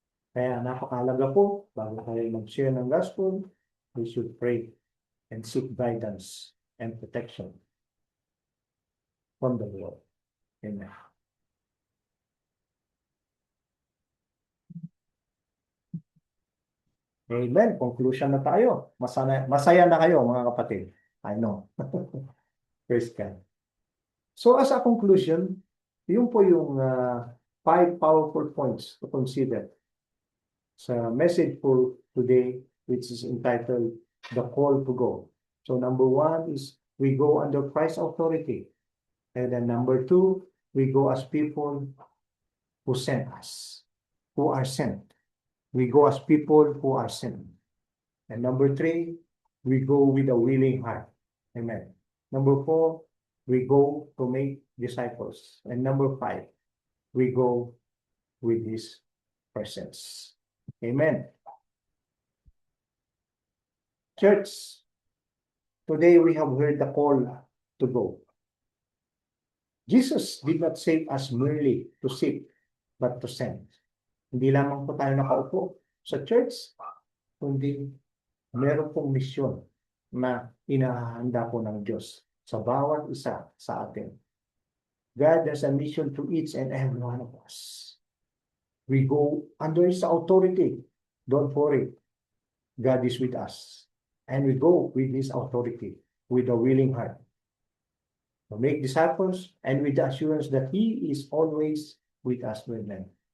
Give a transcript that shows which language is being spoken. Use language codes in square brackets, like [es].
[tl] Kaya napakahalaga po, bago tayo mag-share ng gospel, [en] we should pray and seek guidance and protection from the Lord. Amen. [tl] Amen. Conclusion na tayo. Masaya na kayo, mga kapatid. [en] I know. Praise God. So as a conclusion, [tl] yun po yung [en] 5 powerful points to consider sa message for today, which is entitled The Call to Go. So number 1 is we go under Christ's authority. And then number 2, we go as people who sent us, who are sent. We go as people who are sent. And number 3, we go with a willing heart. Amen. Number 4, we go to make disciples. And number 5, we go with His presence. Amen. Church, today we have heard the call to go. Jesus did not save us merely to seek, but to send. [tl] Hindi lamang po tayo nakaupo sa church, kundi meron pong misyon na inahanda po ng Diyos sa bawat isa sa atin. [en] God has a mission to each and every one of us. We go under His authority. Don't worry. God is with us. And we go with His authority, with a willing heart. To make disciples and with the assurance that He is always with us, brethren.